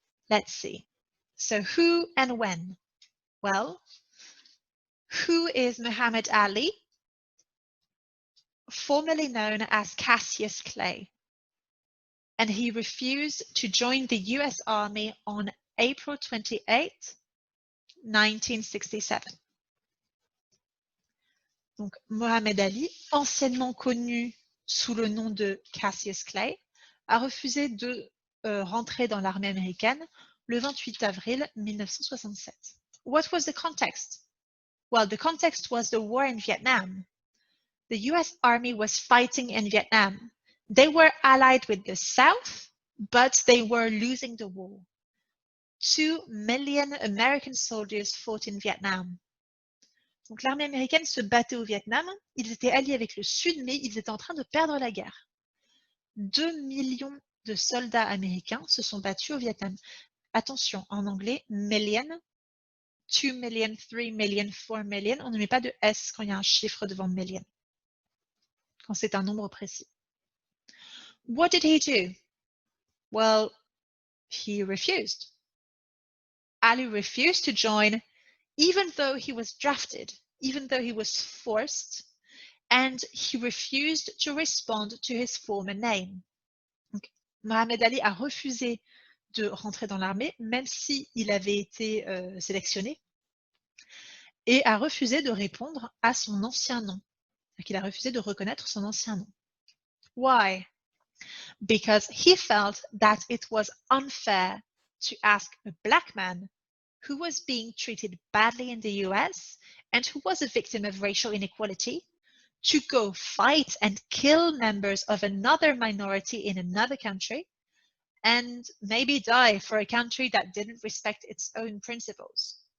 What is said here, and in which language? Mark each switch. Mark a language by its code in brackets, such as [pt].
[en] Let's see. So who and when? Well, who is Muhammad Ali? Formerly known as Cassius Clay. And he refused to join the US Army on April 28, 1967. [fr] Donc, Mohamed Ali, anciennement connu sous le nom de Cassius Clay, a refusé de rentrer dans l'armée américaine le 28 avril 1967. [en] What was the context? Well, the context was the war in Vietnam. The US Army was fighting in Vietnam. They were allied with the South, but they were losing the war. 2 million American soldiers fought in Vietnam. [fr] Donc l'armée américaine se battait au Vietnam, ils étaient alliés avec le Sud, mais ils étaient en train de perdre la guerre. 2 millions de soldats américains se sont battus au Vietnam. Attention, en anglais, million, 2 million, 3 million, 4 million, on ne met pas de S quand il y a un chiffre devant million, quand c'est un nombre précis. [en] What did he do? Well, he refused. Ali refused to join, even though he was drafted, even though he was forced, and he refused to respond to his former name. [fr] Donc, Mohamed Ali a refusé de rentrer dans l'armée, même s'il avait été sélectionné, et a refusé de répondre à son ancien nom. Il a refusé de reconnaître son ancien nom. [en] Why? Because he felt that it was unfair to ask a black man who was being treated badly in the US and who was a victim of racial inequality to go fight and kill members of another minority in another country and maybe die for a country that didn't respect its own principles.